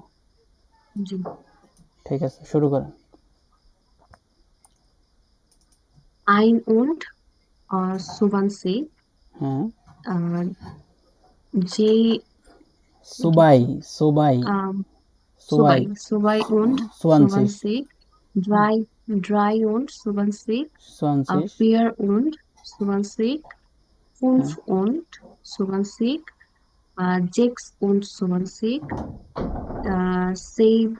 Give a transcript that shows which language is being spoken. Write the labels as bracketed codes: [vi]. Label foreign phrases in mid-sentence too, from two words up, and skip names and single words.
[bn] জি। ঠিক আছে শুরু করেন। [de] Ein und 20, [bn] হ্যাঁ যে সুবাই সুবাই সুবাই [de] Zwei und 20, drei und 20, 20, 4 und 20, 5 und 20, 6 und 20, 7